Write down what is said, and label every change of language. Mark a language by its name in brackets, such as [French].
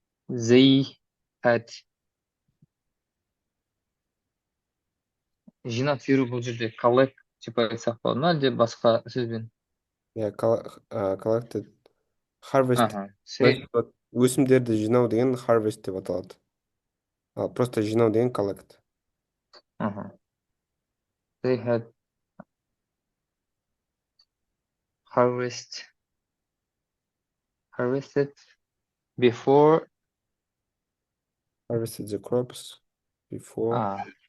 [English] They had [Kazakh] жинап беру бұл жерде collect деп айтсақ болады ма әлде басқа сөзбен? [English] Иә, collected harvest. Ага. [Kazakh] Өсімдерді жинау деген harvest деп аталады. Ал просто жинау деген collect. Ага. [English] They had harvested before Harvested the crops before